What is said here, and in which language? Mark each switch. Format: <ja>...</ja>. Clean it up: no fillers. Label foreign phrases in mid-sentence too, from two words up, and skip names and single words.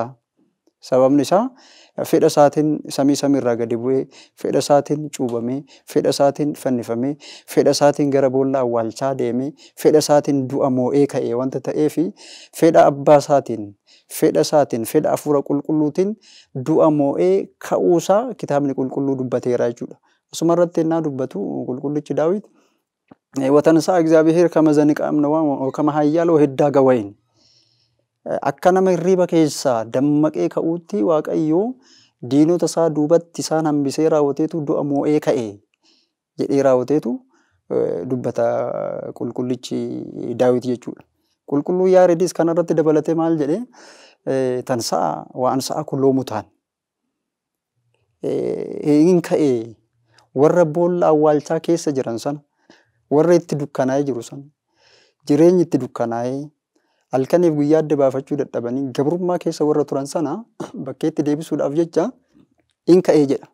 <om>Sababni isaa fedha isaatiin samii irraa gadi bu'ee fedha isaatiin cuubamee fedha isaatiin fannifamee fedha isaatiin gara boolla awwaalchaa deemee fedha isaatiin du'a moo'ee ka'ee wanta ta'eef fedha abbaa isaatiin fedha hafuura qulqulluutiin du'a moo'ee ka'uusaa kitaabni qulqulluu dubbateera jechuudha. Asuma irratti ennaa dubbatu qulqullichi Daawit</om> <gez>ወተንሥአ እግዚአብሔር ከመ ዘንቃም ነዋም ወከመ ኃያል ወህዳገ ወይን</gez> <om>akka nama hirriba keessa dammaqee ka'uutti Waaqayyo diinota isaa duubatti isaan hambisee raawwateetu du'a moo'ee ka'e jedhee raawwateetu dubbata qulqullichi Daawit jechuudha. Qulqulluu Yaareedis kanarratti dabalatee maal jedhee tan sa'a waan sa'a kulloo mutaan hin ka'e warra boolla awwaalchaa keessa jiran sana warra itti dukkanaa'ee jiru sana jireenyi itti dukkanaa'ee halkaniif guyyaa adda baafachuu dadhabanii gabrummaa keessa warra turan sana bakkeetti deebisuudhaaf jecha hin ka'ee jedha.</om>